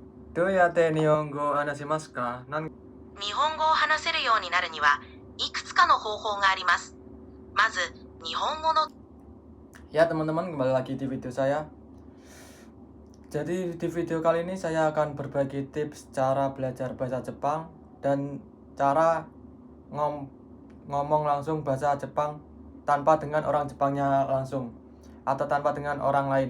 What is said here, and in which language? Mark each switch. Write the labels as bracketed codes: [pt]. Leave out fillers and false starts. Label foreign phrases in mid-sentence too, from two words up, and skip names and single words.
[ja] どうやって日本語を話しますか？日本語を話せるようになるにはいくつかの方法があります。まず、日本語の [id] Ya teman-teman, kembali lagi di video saya. Jadi di video kali ini saya akan berbagi tips cara belajar bahasa Jepang dan cara ngomong langsung bahasa Jepang tanpa dengan orang Jepangnya langsung atau tanpa dengan orang lain.